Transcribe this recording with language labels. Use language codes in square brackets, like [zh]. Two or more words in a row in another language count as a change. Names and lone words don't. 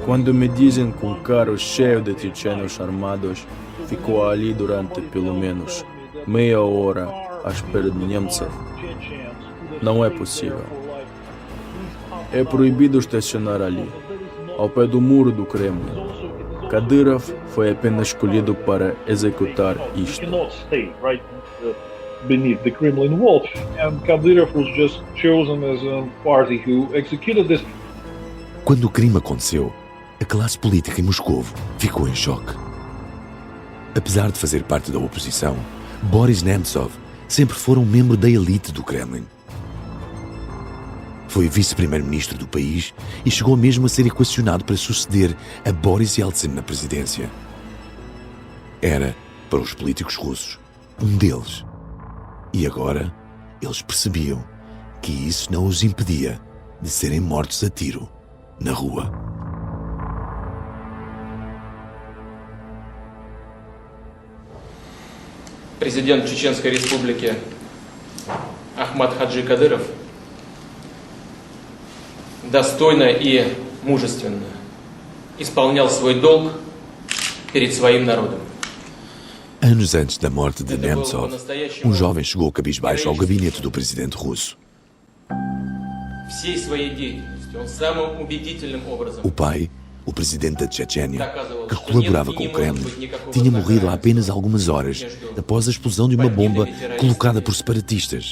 [pt] Quando me dizem que um carro cheio de tchetchenos armados ficou ali durante pelo menos meia hora à espera de Nemtsov, não é possível. É proibido estacionar ali, ao pé do muro do Kremlin. Kadyrov foi apenas escolhido para executar isto. [en] Beneath the Kremlin wall, and Kadyrov was just chosen as a party who executed this. [pt] Quando o crime aconteceu, a classe política em Moscou ficou em choque. Apesar de fazer parte da oposição, Boris Nemtsov sempre foi um membro da elite do Kremlin. Foi vice-primeiro-ministro do país e chegou mesmo a ser equacionado para suceder a Boris Yeltsin na presidência. Era, para os políticos russos, um deles. E agora, eles percebiam que isso não os impedia de serem mortos a tiro na rua. [ru] Президент Чеченской Республики Ахмад Хаджи Кадыров достойно и мужественно исполнял свой долг перед своим народом. [pt] Anos antes da morte de Nemtsov, um jovem chegou cabisbaixo ao gabinete do presidente russo. O pai, o presidente da Chechênia, que colaborava com o Kremlin, tinha morrido há apenas algumas horas após a explosão de uma bomba colocada por separatistas.